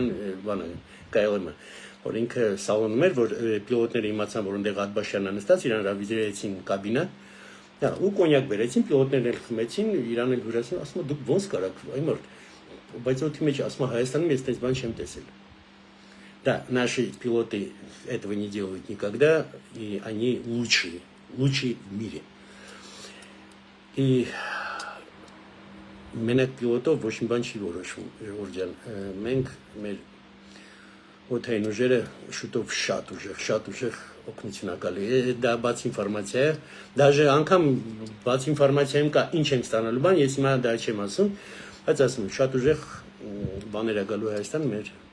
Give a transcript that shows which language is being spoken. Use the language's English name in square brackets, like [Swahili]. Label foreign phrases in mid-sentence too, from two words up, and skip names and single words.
[Armenian] բանը KLM-ը, որ ինքը սալոնում էր, որ պիլոտները իմացան, որ այնտեղ Աթբաշյանը նստած, իրան հրավիրեցին կաբինա, ու կոնյակ բերեցին, պիլոտներն էլ խմեցին, իրան էլ հյուրասին, ասում է դուք ոնց կարաք, այ մարդ, բայց օդի մեջ ասում է Հայաստանում ես այդպես բան չեմ տեսել։ [Russian] Да, наши пилоты этого не делают никогда, и они лучшие в мире. [Armenian] И մենակ պիլոտով ոչ մի բան չի որոշվում, Ժողովուրդ ջան, մենք մեր օդային ուժերը շուտով շատ ուժեղ օգնությունակալի, դա բաց ինֆորմացիա է, դաժե անգամ բաց ինֆորմացիայում կա ինչ ենք ստանալու բան, ես հիմա դա չեմ ասում, բայց ասում եմ, շատ ուժեղ բաներ ա գալու Հայաստան մեր,